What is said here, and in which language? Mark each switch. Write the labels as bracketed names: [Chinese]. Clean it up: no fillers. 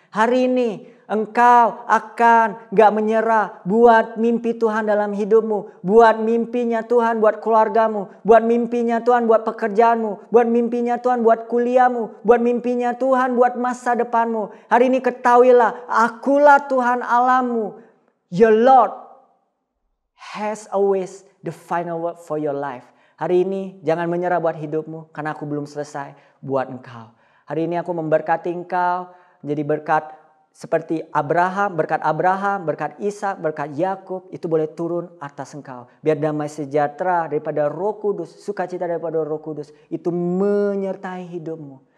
[Indonesian] Hari ini engkau akan gak menyerah buat mimpi Tuhan dalam hidupmu. Buat mimpinya Tuhan buat keluargamu. Buat mimpinya Tuhan buat pekerjaanmu. Buat mimpinya Tuhan buat kuliahmu. Buat mimpinya Tuhan buat masa depanmu. Hari ini ketahuilah, akulah Tuhan Allahmu. [English] Your Lord has always the final word for your life. [Indonesian] Hari ini jangan menyerah buat hidupmu. Karena aku belum selesai buat engkau. Hari ini aku memberkati engkau menjadi berkat seperti Abraham, berkat Ishak, berkat Yakub itu boleh turun atas engkau. Biar damai sejahtera daripada Roh Kudus, sukacita daripada Roh Kudus itu menyertai hidupmu.